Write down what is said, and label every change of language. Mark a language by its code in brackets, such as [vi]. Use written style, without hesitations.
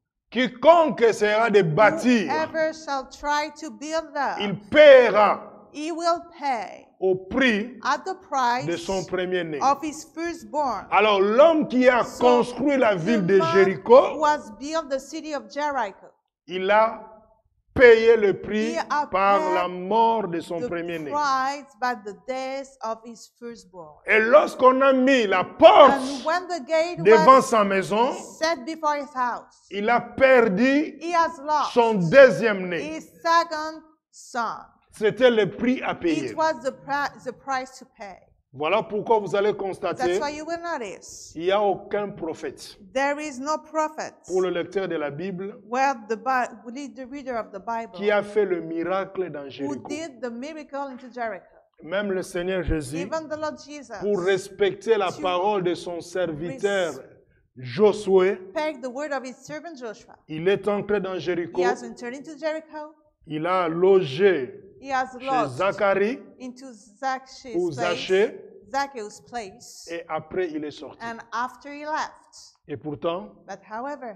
[fr] quiconque essaiera de bâtir, [en] whoever shall try to build [fr] il [en] up, [fr] paiera [en] he will pay [fr] au prix [en] at the [fr] de son [en] price [fr] premier-né. [en] of his firstborn. [fr] Alors l'homme qui a [en] So, [fr] construit la ville [en] The [fr] de [en] man who [fr] Jéricho, [en] has built the city of Jericho, [fr] il a payé le prix [en] He a [fr] par [en] paid [fr] la mort de son [en] the [fr] premier-né. [en] price by the death of his firstborn. [fr] Et lorsqu'on a mis la porte [en] And when the gate [fr] devant [en] was [fr] sa maison, [en] set before his house, [fr] il a perdu [en] he has lost [fr] son deuxième-né. [en] his second son. [fr] C'était le prix à payer. [en] It was the price to pay. [fr] Voilà pourquoi vous allez [en] That's [fr] constater [en] why you will notice [fr] qu'il n'y a aucun prophète. [en] there is no prophet [fr] Pour le lecteur de la Bible, [en] where the reader of the Bible [fr] qui a fait le miracle dans [en] who [fr] Jéricho. [en] did the miracle into Jericho. [fr] Même le Seigneur Jésus, [en] Even the Lord Jesus [fr] pour respecter la [en] To [fr] parole de son serviteur Josué, [en] pegged the word of his servant Joshua. [fr] il est entré dans [en] He [fr] Jéricho, [en] has entered into Jericho. [fr] il a logé [en] He has [fr] chez [en] lodged [fr] Zacharie [en] into [fr] ou Zachée, [en] Zacchaeus' place, [fr] et après il est sorti. [en] and after he left. [fr] Et pourtant, [en] But however,